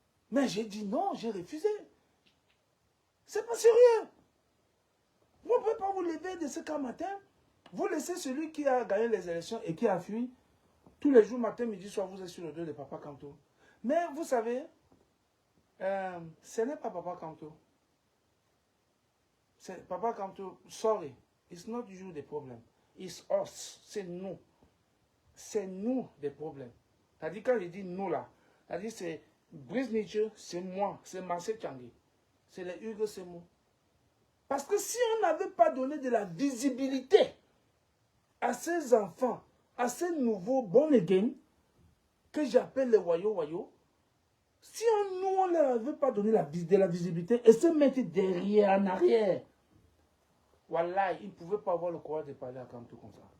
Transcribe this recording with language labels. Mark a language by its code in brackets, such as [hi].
[fr] Mais j'ai dit non, j'ai refusé. C'est pas sérieux. Vous ne pouvez pas vous lever de ce cas matin. Vous laissez celui qui a gagné les élections et qui a fui. Tous les jours, matin, midi, soir, vous êtes sur le dos de Papa Kamto. Mais vous savez, ce n'est pas Papa Kamto. [en] Papa Kamto, sorry, it's not you the problem. It's us. [fr] C'est nous. C'est nous des problèmes. C'est-à-dire, quand je dis nous là, c'est-à-dire c'est Brice Nietzsche, c'est moi, c'est Marcel Tchangé, c'est les Hugo, c'est moi. Parce que si on n'avait pas donné de la visibilité à ces enfants, à ces nouveaux born again, que j'appelle les wayo-wayo, si nous, on ne leur avait pas donné de la visibilité et se mettre derrière, en arrière, voilà, ils ne pouvaient pas avoir le courage de parler à Kamto comme ça.